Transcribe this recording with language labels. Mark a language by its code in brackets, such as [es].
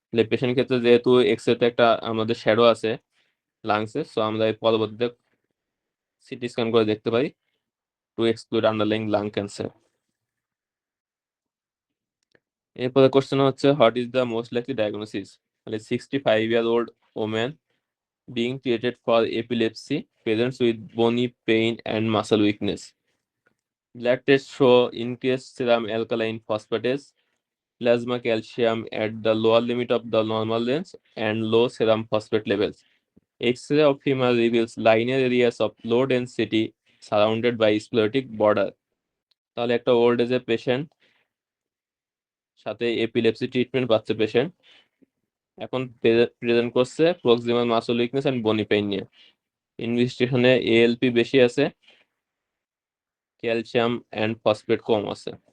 [bn] Patient ক্ষেত্রে যেহেতু এক্সরেতে একটা আমাদের শ্যাডো আছে লাংসে, সো আমরা পরবর্তীতে সিটি স্ক্যান করে দেখতে পারি [en] To exclude underlying lung cancer. [bn] এরপরে কোশ্চেন হচ্ছে [en] What is the most likely diagnosis? [bn] তাহলে [en] 65-year-old woman being treated for epilepsy presents with bony pain and muscle weakness. Blood tests show increased serum alkaline phosphatase, plasma calcium at the lower limit of the normal range, and low serum phosphate levels. X-ray of femur reveals linear areas of low density surrounded by sclerotic border. [bn] তাহলে একটা old এজের patient, সাথে epilepsy treatment পাচ্ছে patient, এখন present করছে proximal muscle weakness and বনি pain নিয়ে। ইনভেস্টিগেশনে ALP বেশি আছে, ক্যালসিয়াম এন্ড ফসফেট কম আছে।